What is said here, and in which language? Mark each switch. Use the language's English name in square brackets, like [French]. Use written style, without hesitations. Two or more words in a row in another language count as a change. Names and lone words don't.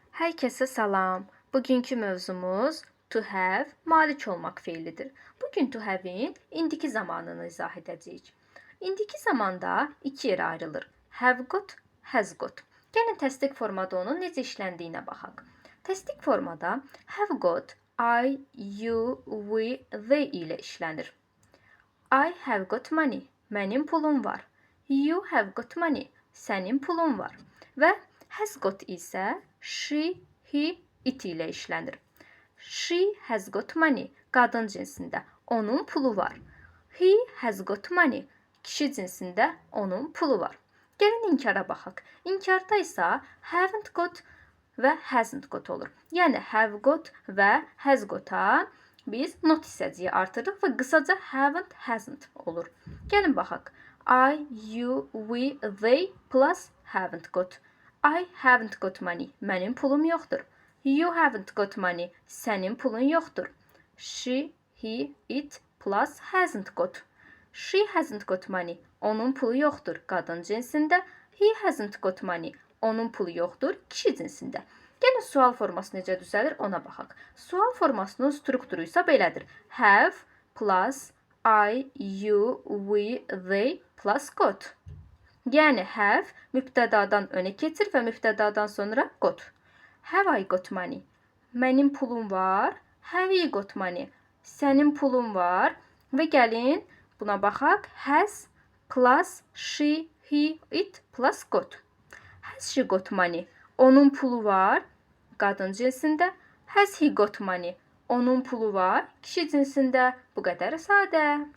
[Azerbaijani] Hər kəsə salam. Bugünkü mövzumuz [English] to have, [Azerbaijani] malik olmaq feilidir. Bugün [English] to have- [Azerbaijani] in indiki zamanını izah edəcəyik. İndiki zamanda iki yerə ayrılır. [English] Have got, has got. [Azerbaijani] Gəlin təsdiq formada onun necə işləndiyinə baxaq. Təsdiq formada [English] have got I, you, we, they [Azerbaijani] ilə işlənir. [English] I have got money. [Azerbaijani] Mənim pulum var. [English] You have got money. [Azerbaijani] Sənin pulun var. Və [English] has got [Azerbaijani] isə [English] she, he, it [Azerbaijani] ilə işlənir. [English] She has got money. [Azerbaijani] Qadın cinsində. Onun pulu var. [English] He has got money. [Azerbaijani] Kişi cinsində onun pulu var. Gəlin inkara baxaq. İnkarda isə [English] haven't got [Azerbaijani] və [English] hasn't got [Azerbaijani] olur. Yəni [English] have got [Azerbaijani] və [English] has got- [Azerbaijani] a biz not hissəciyi artırırıq və qısaca [English] haven't, hasn't [Azerbaijani] olur. Gəlin baxaq. [English] I, you, we, they plus haven't got. I haven't got money. [Azerbaijani] Mənim pulum yoxdur. [English] You haven't got money. [Azerbaijani] Sənin pulun yoxdur. [English] She, he, it plus hasn't got. She hasn't got money. [Azerbaijani] Onun pulu yoxdur. Qadın cinsində. [English] He hasn't got money. [Azerbaijani] Onun pulu yoxdur. Kişi cinsində. Gəlin sual forması necə düzəlir ona baxaq. Sual formasının strukturu isə belədir. [English] Have plus I, you, we, they plus got. [Azerbaijani] Yəni have mübtədadan önə keçir və mübtədadan sonra got. [English] Have I got money? [Azerbaijani] Mənim pulum var. [English] Have you got money? [Azerbaijani] Sənin pulun var. Və gəlin buna baxaq. [English] Has plus she, he, it plus got. Has she got money? [Azerbaijani] Onun pulu var. Qadın cinsində. [English] Has he got money? [Azerbaijani] Onun pulu var. Kişi cinsində. Bu qədər sadə.